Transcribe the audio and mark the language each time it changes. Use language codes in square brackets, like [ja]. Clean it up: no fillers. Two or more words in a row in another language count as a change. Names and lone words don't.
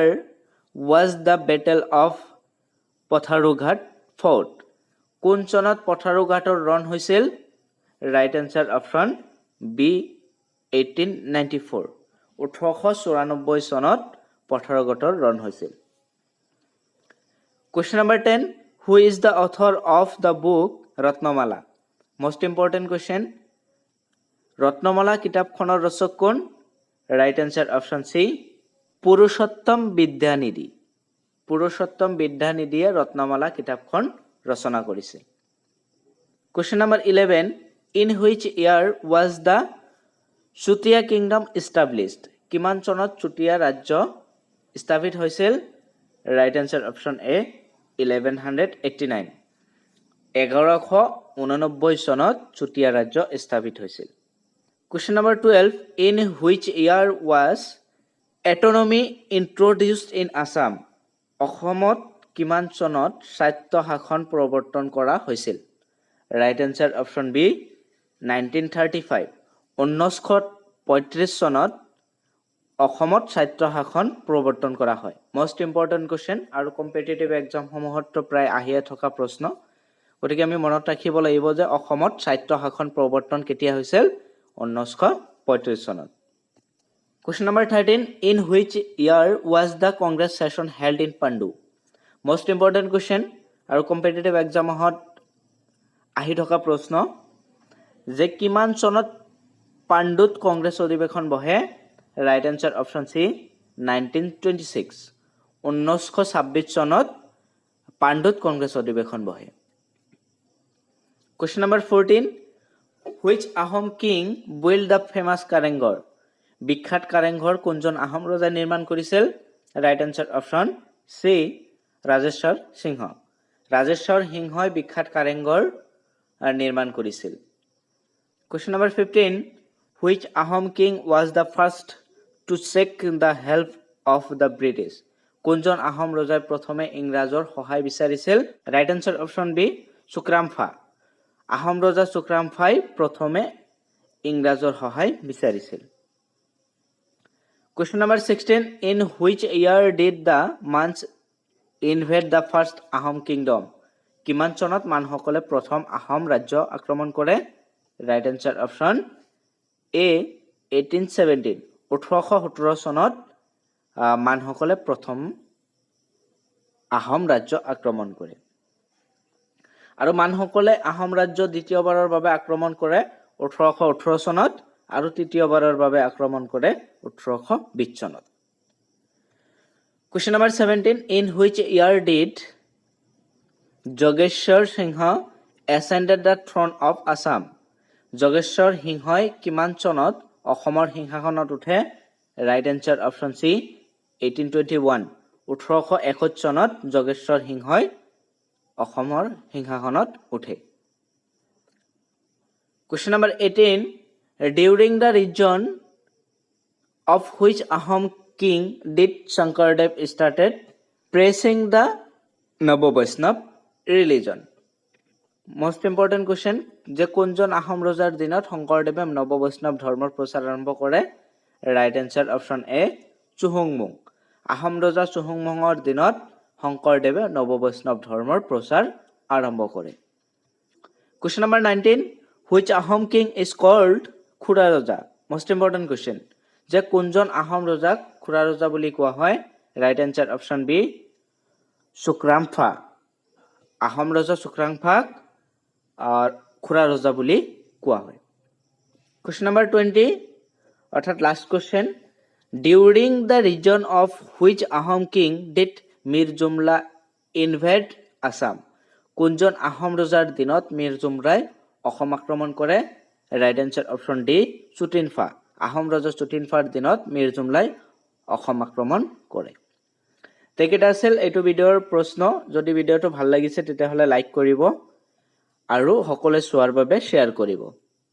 [en] was the Battle of Pathrughatt fought [as] কোন চনত পথাৰুঘাটৰ ৰণ হৈছিল [en] right answer option B 1894 1894 চনত [as] পথৰগতৰ ৰণ হৈছিল [en] Question number 10 Who is the author of the book Ratnamala Most important question Ratnamala [as] কিতাপখনৰ ৰচক কোন [en] Right answer option C [as] পুৰুষোত্তম বিদ্যানিধি পুৰুষোত্তম বিদ্যানিধিয়ে ৰত্নমালা কিতাপখন ৰচনা কৰিছিল [en] Question number 11 In which year was the Chutia Kingdom established [as] কিমান চনত চুটিয়া ৰাজ্য স্থাপিত হৈছিল [en] Right answer option A 1189 1189 [as] চনত চুটিয়া ৰাজ্য স্থাপিত হৈছিল [en] Question number 12 In which year was autonomy introduced in Assam [as] অসমত কিমান চনত স্বায়ত্ত শাসন প্ৰৱৰ্তন কৰা হৈছিল [en] Right answer option B 1935 [as] 1935 চনত অসমত স্বায়ত্ত শাসন প্ৰৱৰ্তন কৰা হয় [en] Most important question [as] আৰু [en] competitive exam [as] সমূহত প্ৰায় আহিয়ে থকা প্ৰশ্ন গতিকে আমি মনত ৰাখিব লাগিব যে অসমত স্বায়ত্ত শাসন প্ৰৱৰ্তন কেতিয়া হৈছিল [en] 1935 চনত Question number 13 In which year was the Congress session held in Pandu Most important question [as] আৰু কম্পিটিটিভ এক্সামত আহি থকা প্ৰশ্ন যে কিমান চনত পাণ্ডুত কংগ্ৰেছ অধিৱেশন বহে [en] Right answer option C 1926 1926 [as] চনত পাণ্ডুত কংগ্ৰেছ অধিৱেশন বহে [en] Question number 14 Which Ahom king built the famous Karenghor [as] বিখ্যাত কাৰেংঘৰ কোনজন আহোম ৰজাই নিৰ্মাণ কৰিছিল [en] Right answer option C [as] ৰাজেশ্বৰ সিংহ ৰাজেশ্বৰ সিংহই বিখ্যাত কাৰেংঘৰ নিৰ্মাণ কৰিছিল [en] Question number 15 Which Ahom king was the first to seek the help of the British [as] কোনজন আহোম ৰজাই প্ৰথমে ইংৰাজৰ সহায় বিচাৰিছিল [en] Right answer option B [as] সুক্ৰামফা আহোম ৰজা সুক্ৰামফাই প্ৰথমে ইংৰাজৰ সহায় বিচাৰিছিল [en] Question number 16 In which year did the Mans invade the first Ahom kingdom [as] কিমান চনত মানসকলে প্ৰথম আহোম ৰাজ্য আক্ৰমণ কৰে [en] Right answer option A 1817 1817 [as] চনত মানসকলে প্ৰথম আহোম ৰাজ্য আক্ৰমণ কৰে আৰু মানসকলে আহোম ৰাজ্য দ্বিতীয়বাৰৰ বাবে আক্ৰমণ কৰে 1818 চনত আৰু তৃতীয়বাৰৰ বাবে আক্ৰমণ কৰে 1820 চনত [en] Question number 17 In which year did Jogeshwar Singha ascended the throne of Assam Jogeshwar Singhai [as] কিমান চনত অসমৰ সিংহাসনত উঠে [en] Right answer option C 1821 1861 [as] চনত জগেশ্বৰ সিংহই অসমৰ সিংহাসনত উঠে [en] Question number 18 During the region of which Ahom king did Shankardev started praising the Nava Vaishnava religion Most important question [as] যে কোনজন আহোম ৰজাৰ দিনত শংকৰদেৱে নৱ বৈষ্ণৱ ধৰ্মৰ প্ৰচাৰ আৰম্ভ কৰে [en] Right answer option A [as] চুহুংমুং আহোম ৰজা চুহুংমুঙৰ দিনত শংকৰদেৱে নৱ বৈষ্ণৱ ধৰ্মৰ প্ৰচাৰ আৰম্ভ কৰে [en] Question number 19 Which Ahom king is called [as] খুৰা ৰজা [en] Most important question [as] যে কোনজন আহোম ৰজাক খুৰা ৰজা বুলি কোৱা হয় [en] Right answer option B [as] সুক্ৰামফা আহোম ৰজা সুক্ৰামফাক খুৰা ৰজা বুলি কোৱা হয় [en] Question number 20 [as] অৰ্থাৎ last [en] question During the region of which Ahom king did Mir Jumla invade Assam [as] কোনজন আহোম ৰজাৰ দিনত মিৰ জুমৰাই অসম আক্ৰমণ কৰে [en] Right answer option D [as] চুটিনফা আহোম ৰজা চুটিনফাৰ দিনত মিৰ জুমলাই অসম আক্ৰমণ কৰে তেকেটা আছিল এইটো ভিডিওৰ প্ৰশ্ন যদি ভিডিওটো ভাল লাগিছে তেতিয়াহলে লাইক কৰিব আৰু সকলোৱে চোৱাৰ বাবে শেয়াৰ কৰিব